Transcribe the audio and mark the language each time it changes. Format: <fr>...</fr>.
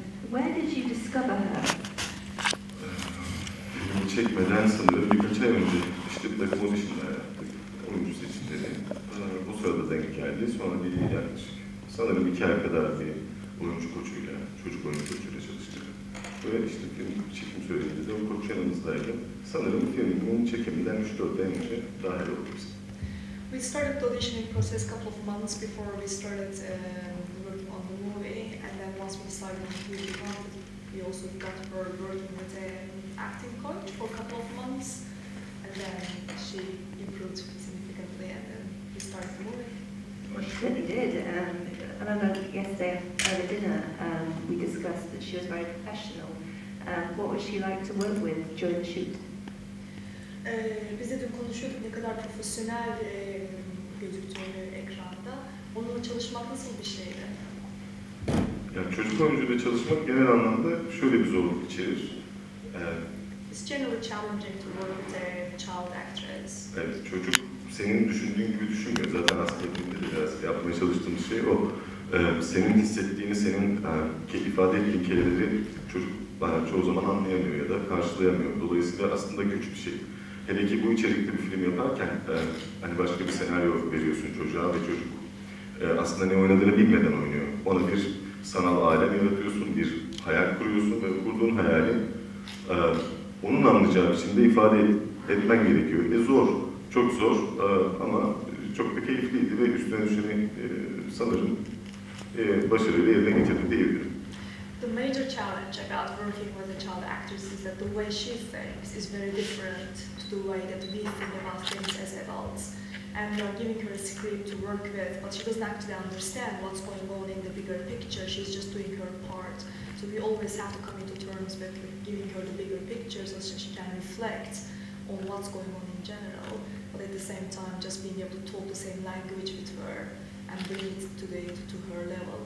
<en>Where did you discover her?</en> <tr>Filmi çekmeden sanırım birkaç ay önce işte bir takım auditionlar yaptık. Oyuncu seçimleri. Bu sırada denk geldi. Sonra bir yaklaşık sanırım 2 ay kadar bir oyuncu koçuyla, çocuk oyuncu koçuyla çalıştık. Ve işte film çekim sürecinde o koç yanımızdaydı. Sanırım filmin çekiminden 3-4 ay önce dahil olduk biz.</tr> <en>We started the auditioning process a couple of months before we started working on the movie, and then once we decided who we wanted, we also got her working with an acting coach for a couple of months, and then she improved significantly, and then we started the movie. Well, she certainly did. I remember yesterday over dinner we discussed that she was very professional. What was she like to work with during the shoot?</en> <tr>Biz de dün konuşuyorduk ne kadar profesyonel gözüktüğünü ekranda. Onunla çalışmak nasıl bir şeydi? Yani çocuk oyuncuyla çalışmak genel anlamda şöyle bir zorluk içerir.</tr> <en>It's generally challenging to work with a child actress.</en> <tr>Evet, çocuk senin düşündüğün gibi düşünmüyor. Zaten aslında filmde de biraz yapmaya çalıştığımız şey o. Senin hissettiğini, senin ifade ettiğin kelimeleri çocuk çoğu zaman anlayamıyor ya da karşılayamıyor. Dolayısıyla aslında güç bir şey. Hele ki bu içerikli bir film yaparken hani başka bir senaryo veriyorsun çocuğa ve çocuk aslında ne oynadığını bilmeden oynuyor. Ona bir sanal alem yaratıyorsun, bir hayal kuruyorsun ve kurduğun hayali onun anlayacağı biçimde ifade etmen gerekiyor. Zor, çok zor ama çok da keyifliydi ve üstüne düşeni sanırım başarıyla yerine getirdim diyebilirim.</tr> <en>The major challenge about working with a child actress is that the way she thinks is very different to the way that we think about things as adults. And we are giving her a script to work with, but she doesn't actually understand what's going on in the bigger picture. She's just doing her part. So we always have to come into terms with giving her the bigger picture so she can reflect on what's going on in general, but at the same time just being able to talk the same language with her and bring it to her level.</en>